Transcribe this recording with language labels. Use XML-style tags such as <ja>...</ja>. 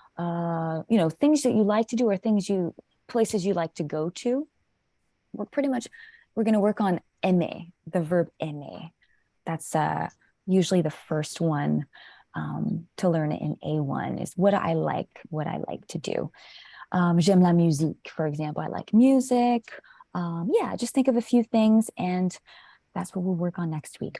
<en>Things that you like to do or places you like to go to. We're going to work on aimer, the verb aimer. That's usually the first one to learn in A1 is what I like to do.</en> <fr>J'aime la musique,</fr> <en>for example. I like music. Just think of a few things, and that's what we'll work on next week.</en>